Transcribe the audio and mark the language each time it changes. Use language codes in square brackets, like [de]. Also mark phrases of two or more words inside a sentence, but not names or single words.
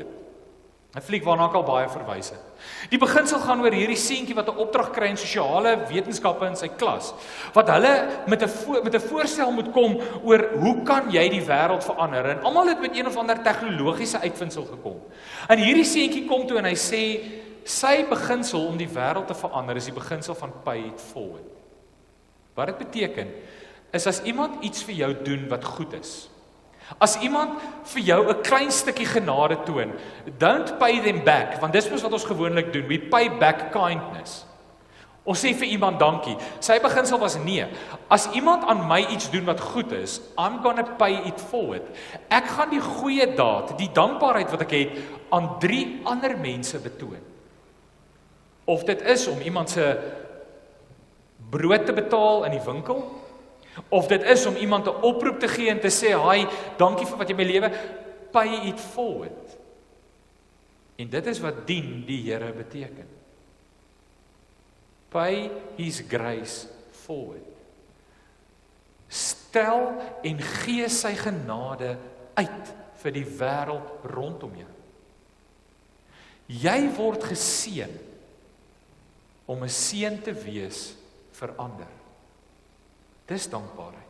[af] 'n Fliek waarna ek al baie verwys het. Die beginsel gaan oor hierdie seentjie wat 'n opdrag kry in sosiale wetenskappe in sy klas, wat hulle met 'n voorstel moet kom oor hoe kan jy die wêreld verander, en almal het met een of ander tegnologiese uitvinding gekom. En hierdie seentjie kom toe en hy sê, sy beginsel om die wêreld te verander is die beginsel van Pay It Forward. Wat dit beteken, is as iemand iets vir jou doen wat goed is, as iemand vir jou 'n klein stukkie genade toon, [en] don't pay them back, [af] want dis mos wat ons gewoonlik doen, [en] we pay back kindness. [af] Ons sê vir iemand dankie. Sy beginsel was nee, as iemand aan my iets doen wat goed is, [en] I'm gonna pay it forward. [af] Ek gaan die goeie daad, die dankbaarheid wat ek het, aan 3 ander mense betoon. Of dit is om iemand se brood te betaal in die winkel, of dit is om iemand 'n oproep te gee en te sê, "Hi, dankie vir wat jy my lewe, [en] pay it forward." [af] En dit is wat dien die Here beteken. [en] Pay his grace forward. [af] Stel en gee sy genade uit vir die wêreld rondom jou. Jy word geseën om 'n seën te wees vir ander. Dis dankbaarheid.